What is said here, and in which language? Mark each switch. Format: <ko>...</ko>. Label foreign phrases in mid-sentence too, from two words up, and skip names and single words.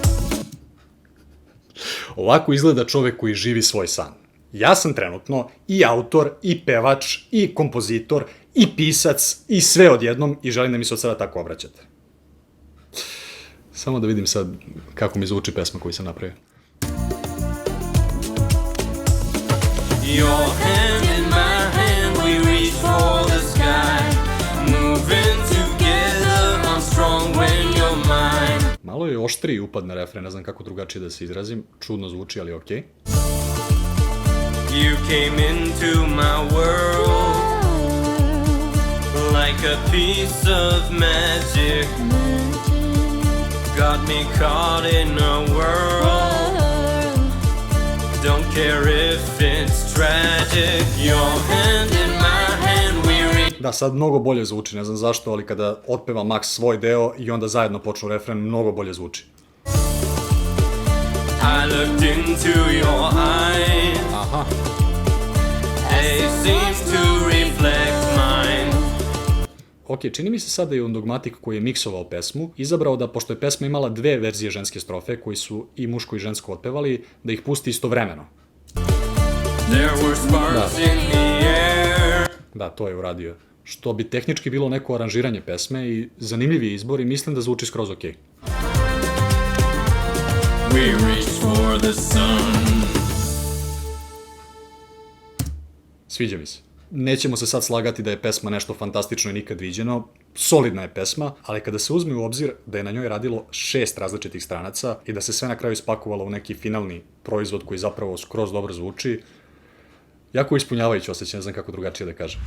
<sr>Ovako izgleda čovek koji živi svoj san. Ja sam trenutno i autor, i pevač, i kompozitor, i pisac, i sve odjednom i želim da mi se od sada tako obraćate. Samo da vidim sad kako mi zvuči pesma koju sam napravio.</sr> <en>Your hand in my hand, we reach for the sky. Moving together, I'm strong when you're mine.</en> <sr>Malo je oštriji upad na refren, ne znam kako drugačije da se izrazim. Čudno zvuči, ali okej.</sr> <en>You came into my world like a piece of magic. Got me caught in a whirl. Don't care if it's tragic. Your hand in my hand, we reach.</en> <sr>Da, sad mnogo bolje zvuči, ne znam zašto, ali kada otpeva Max svoj deo i onda zajedno počnu refren, mnogo bolje zvuči.</sr> <en>I looked into your eyes. Aha. They seem to reflect mine.</en> <sr>Ok, čini mi se sad da je on Dogmatik koji je miksovao pesmu, izabrao da, pošto je pesma imala dve verzije ženske strofe, koji su i muško i žensko otpevali, da ih pusti istovremeno.</sr> <en>There were sparks in the air.</en> <sr>Da, to je uradio. Što bi tehnički bilo neko aranžiranje pesme i zanimljiv je izbor i mislim da zvuči skroz okej.</sr> <en>We reach for the sun.</en> <sr>Sviđa mi se. Nećemo se sad slagati da je pesma nešto fantastično i nikad viđeno, solidna je pesma, ali kada se uzme u obzir da je na njoj radilo 6 različitih stranaca i da se sve na kraju spakovalo u neki finalni proizvod koji zapravo skroz dobro zvuči, jako ispunjavajući osjećaj, ne znam kako drugačije da kažem.</sr>